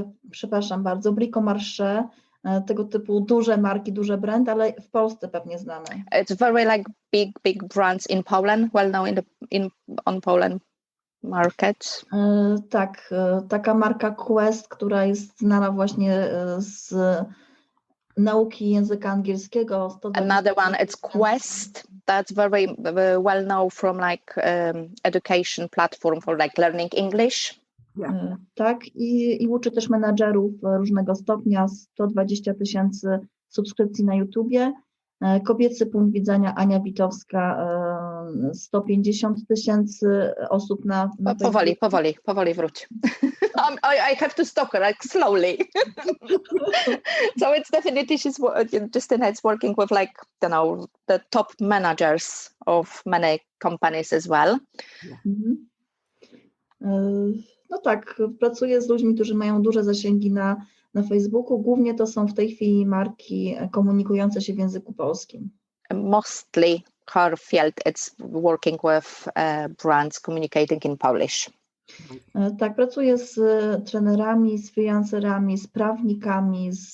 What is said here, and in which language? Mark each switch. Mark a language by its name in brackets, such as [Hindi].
[Polish] Przepraszam bardzo, Bricomarché, tego typu duże marki, duże brandy, ale w Polsce pewnie znane. [English] It's very like big brands in Poland, well known on Poland market. [Polish] Tak, taka marka Quest, która jest znana właśnie z nauki języka angielskiego. [English] Another one, it's Quest. That's very well known from like education platform for like learning English. Yeah. [Polish] Tak, i uczy też menadżerów różnego stopnia, 120,000 subskrypcji na YouTubie. Kobiecy punkt widzenia, Ania Bikowska, 150,000 osób na Powoli wróć. [English] I have to stop her like slowly. So it's definitely Justyna is working with like, you know, the top managers of many companies as well. [Polish] No tak, pracuję z ludźmi, którzy mają duże zasięgi na Facebooku. Głównie to są w tej chwili marki komunikujące się w języku polskim. [English] Mostly her field, it's working with brands communicating in Polish. [Polish] Tak, pracuję z trenerami, z freelancerami, z prawnikami,